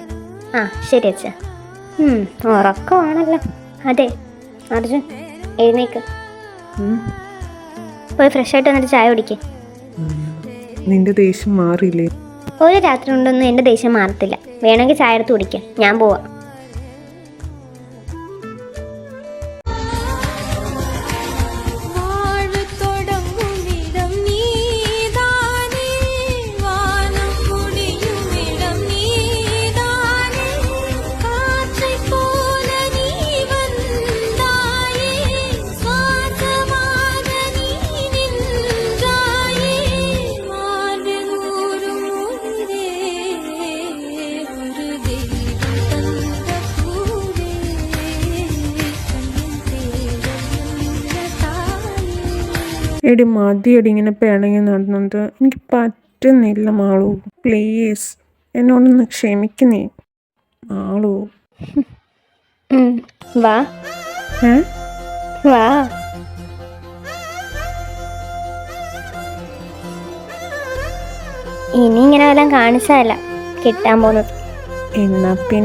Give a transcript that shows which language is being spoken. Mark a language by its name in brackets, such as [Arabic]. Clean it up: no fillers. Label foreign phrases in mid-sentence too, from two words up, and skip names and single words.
[Malayalam] ആ ശരി അച്ഛാ. ഉറക്കമാണല്ലോ. അതെ അർജുൻ, എഴുന്നേക്ക്. പോയി ഫ്രഷ് ആയിട്ട് വന്നിട്ട് ചായ കുടിക്കേ. നിന്റെ ദേഷ്യം മാറിയില്ലേ? ഒരു രാത്രി കൊണ്ടൊന്നും എൻ്റെ ദേഷ്യം മാറത്തില്ല. വേണമെങ്കിൽ ചായ എടുത്ത് കുടിക്കാം. ഞാൻ പോവാം. [Tamil] வாழ்வு தொடங்கும் இடம் நீதானே, வானம் முடியும் இடம் நீதானே, காற்றைப் போல நீ வந்தாயே, சுவாசமாக நீ நின்றாயே, மார்பில் ஊறும் உயிரே, ஒரு தெய்வம் தந்த பூவே, கண்ணின் தேவனுள்ள தாயே. [Malayalam] എടി മതിയടി ഇങ്ങനെ പിണങ്ങി നടന്നത്. എനിക്ക് പറ്റുന്നില്ല മാളു. പ്ലീസ് എന്നോടൊന്ന് ക്ഷമിക്കുന്നേ മാളു. വാ ഏ വാ. ഇനി ഇങ്ങനെ വല്ലതും കാണിച്ചതല്ല കിട്ടാൻ പോകുന്നത്.